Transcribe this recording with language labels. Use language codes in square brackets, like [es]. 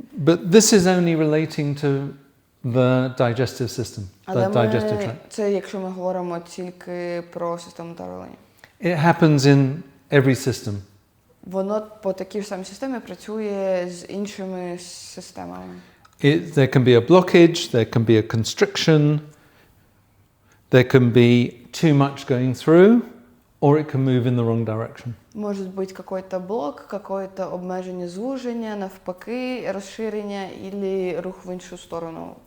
[en] But this is only relating to the digestive system, the digestive tract. [uk] Це якщо ми говоримо тільки про систему травлення. [en] It happens in every system. [uk] Воно по такій ж самій системі працює з іншими системами. [en] There can be a blockage, there can be a constriction, there can be too much going through, or it can move in the wrong direction. [uk] Може бути [ru] какой-то [uk] блок, [ru] какое-то [uk] обмеження звуження, навпаки, розширення, або рух в іншу сторону.